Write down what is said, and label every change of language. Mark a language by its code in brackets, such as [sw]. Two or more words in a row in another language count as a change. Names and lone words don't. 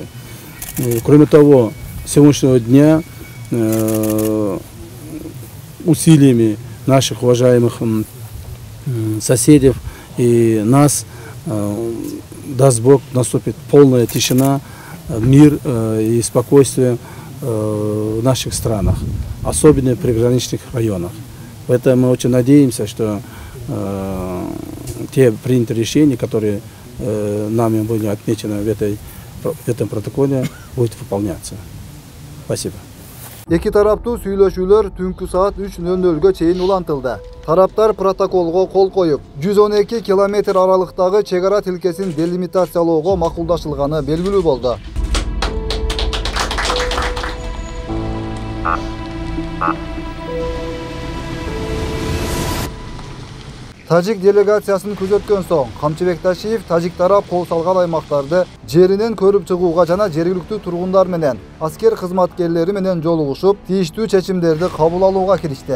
[ru] Кроме того, с сегодняшнего дня усилиями наших уважаемых соседей и нас, даст Бог, наступит полная тишина, мир и спокойствие в наших странах, особенно в приграничных районах. Поэтому мы очень надеемся, что те принятые решения, которые нами были отмечены в этом протоколе, будут выполняться. Спасибо. [ky] Эки тараптуу сүйлөшүүлөр түнкү саат 3:00 чейин улантылды. Тараптар протоколго кол коюп, 112 километр аралыктагы чегара тилкесин делимитациялоого макулдашылганы белгилүү болду. Тажик делегациясын күзөткөн соң, Камчыбек Ташиев тажик тарап кол салган аймактарды жеринен көрүп чыгууга жана жергиликтүү тургундар менен, аскер кызматкерлери менен жолугушуп, тийиштүү чечимдерди кабыл алууга киришти.